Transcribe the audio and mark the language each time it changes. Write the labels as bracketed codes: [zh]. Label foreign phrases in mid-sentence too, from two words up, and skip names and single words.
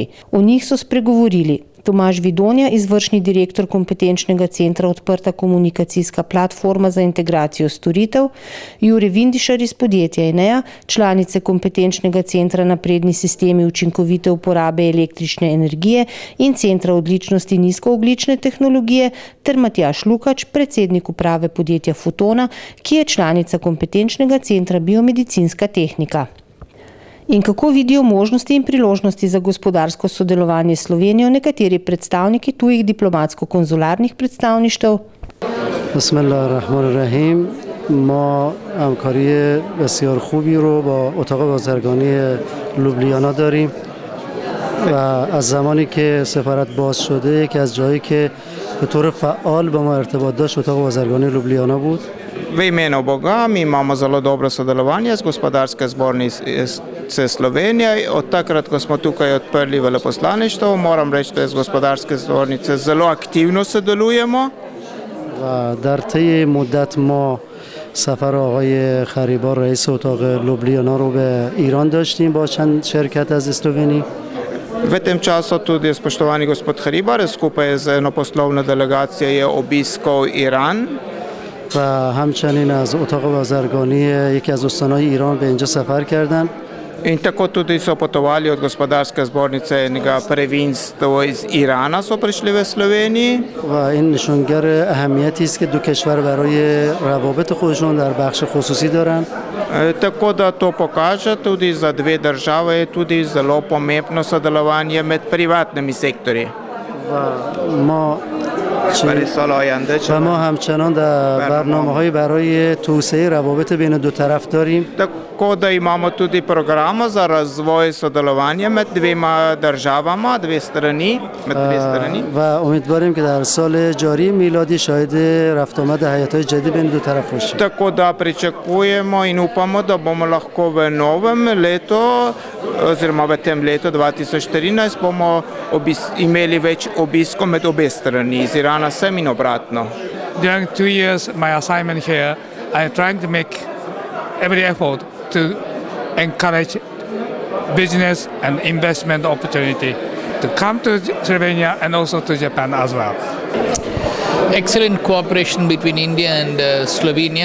[sl] O njih so spregovorili Tomaž Vidonja, izvršni direktor kompetenčnega centra Odprta komunikacijska platforma za integracijo storitev, Jure Vindišar iz podjetja Enea, članice kompetenčnega centra Napredni sistemi učinkovite uporabe električne energije in centra odličnosti nizkoogljične tehnologije, ter Matjaž Lukač, predsednik uprave podjetja Fotona, ki je članica kompetenčnega centra Biomedicinska tehnika. In kako vidijo možnosti in priložnosti za gospodarsko sodelovanje s Slovenijo nekateri predstavniki tujih diplomatsko-konzularnih predstavništev? [ar] بسم الله الرحمن الرحيم. [fa] ما همکاری بسیار خوبی رو با اتاق بازرگانی لوبلیانا داریم و از زمانی که سفارت باز شده یکی از جایی که به طور فعال با ما ارتباط داشت اتاق بازرگانی لوبلیانا بود. [sl] V imenu Boga mi imamo zelo dobro sodelovanje z Gospodarske zbornice Slovenije. Od takrat, ko smo tukaj odprli veleposlaništvo, moram reči, da z Gospodarske zbornice zelo aktivno sodelujemo. [fa] و در طی مدت ما سفر آقای خریبار رئیس اتاق لوبلیانا رو به ایران داشتیم با چند شرکت از اسلوونی. [sl] V tem času tudi spoštovani gospod Hribar skupaj z eno poslovno delegacijo je obiskal Iran. [fa] و همچنین از اتاق بازرگانی یکی از استانهای ایران به اینجا سفر کردن. [sl] In tako tudi so potovali od Gospodarske zbornice enega previnstva iz Irana so prišli v Sloveniji. [fa] و این نشانگر اهمیتی است که دو کشور برای روابط خودشون در بخش خصوصی دارن. [sl] Tako da to pokaže tudi za dve države tudi zelo pomembno sodelovanje med privatnimi sektorji. [fa] و ما همچنان در برنامه‌های برای توسعه روابط بین دو طرف داریم. [sl] Tako da imamo tudi program za razvoj sodelovanja med dvema državama, dve strani. [fa] و امیدواریم که در سال جاری میلادی شاهد رفت آمد حیات‌های جدید بین دو طرف باشیم. [sl] Tako da pričakujemo in upamo, da bomo lahko v novem letu oziroma v tem letu 2014 bomo imeli več obiskov med obe strani, iz Irana sem in obratno. [en] During 2 years my assignment here, I am trying to make every effort to encourage business and investment opportunity to come to Slovenia and also to Japan as well. Excellent cooperation between India and Slovenia.